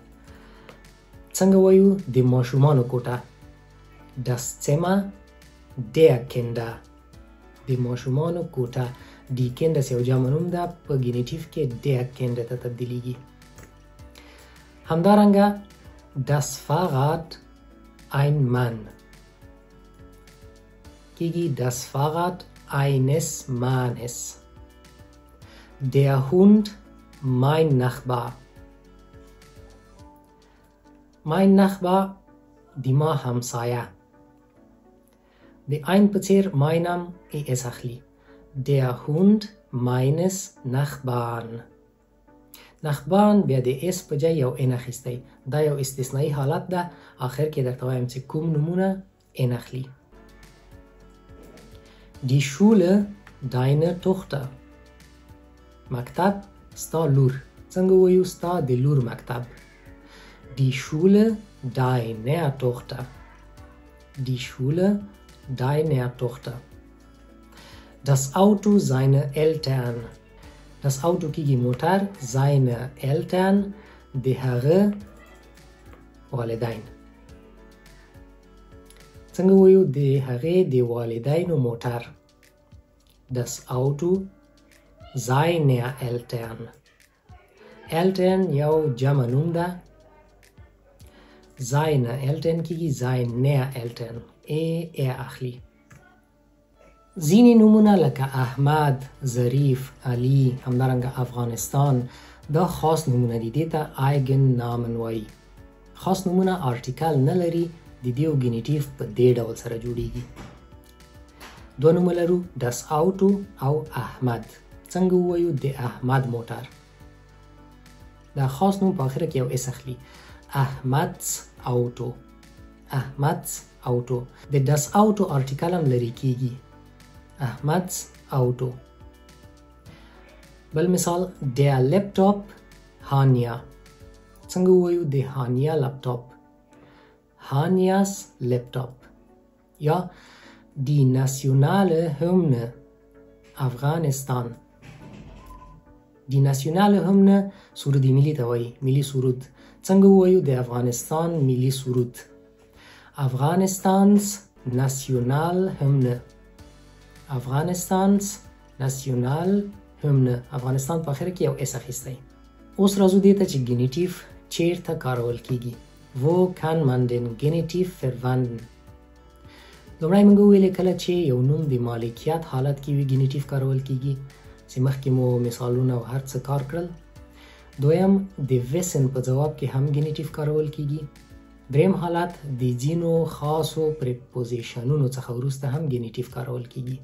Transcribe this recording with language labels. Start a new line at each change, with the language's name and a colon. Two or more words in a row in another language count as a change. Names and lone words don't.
Pashto: څنګه وایو د ماشومانو کوټه؟
German: das Zimmer der Kinder.
Pashto: د ماشومانو کوټه.
German: die Kinder
Pashto: یو جمع نوم ده، په ګینیټیف کې
German: der Kinder
Pashto: ته تبدیلیږي.
German: همدارنګه das Fahrrad ein Mann کیږي das Fahrrad eines Mannes. Der Hund mein Nachbar. mein Nachbar
Pashto: دی ما همسایه. د ein په څیر ماینم اس اخلي.
German: der Hund meines Nachbarn.
Pashto: Nachbarn بیا د اس په ځای یو ان اخیستی. دا یو استثنایی حالت ده. آخر کې درته وایم چې کوم نومونه ان اخلي.
German: Die Schule deine Tochter.
Pashto: مکتب ستا لور. څنګه وایو ستا د لور مکتب؟
German: Die Schule deiner Tochter. Die Schule deiner Tochter. Das Auto seiner Eltern. Das Auto
Pashto: کیږي موټر.
German: seine Eltern
Pashto: د هغه والدین. څنګه وایو د هغې د والدینو موټر؟
German: das Auto seiner Eltern.
Pashto: Eltern یو جمع نوم ده.
German: seine Eltern کیږي seiner Eltern.
Pashto: اخلي. ځینې نومونه لکه احمد، ظریف، علي، همدارنګه افغانستان دا خاص نومونه دي. دې ته
German: Eigen Namen
Pashto: وایي. خاص نومونه آرټیکل نه لري. د دې ګینیټیف په دې ډول سره جوړیږي. دوه نومه لرو
German: das Auto
Pashto: او احمد. څنګه ووایو د احمد موټر؟ دا خاص نوم په آخره کې یو اس اخلي.
German: Ahmads Auto. Ahmads Auto.
Pashto: د
German: das Auto
Pashto: آرټیکل هم لري کیږي.
German: Ahmads Auto.
Pashto: بل مثال
German: der Laptop Hania.
Pashto: څنګه وایو د هانیا لپټاپ؟
German: Hanias Laptop. یا die nationale Hymne Afghanistan. die nationale Hymne
Pashto: سرود ملی ته وایي. ملی سرود. څنګه وایو د افغانستان ملی سرود؟
German: Afghanistans National Hymne. Afghanistans National Hymne.
Pashto: افغانستان په آخر کې یو اس اخیستی. اوس راځو دې ته چې ګینیټیف چیرته کارول کیږي.
German: wo kann man den Genitiv verwenden؟
Pashto: لومړی موږ وویلې کله چې یو نوم د مالکیت حالت کې وي ګینیټیف کارول کیږي، چې مخکې مو مثالونه او هر څه کار کړل. دویم د ویسن په ځواب کې هم ګینیټیف کارول کیږي. دریم حالت د ځینو خاصو پریپوزیشنونو څخه وروسته هم ګینیټیف کارول کیږي.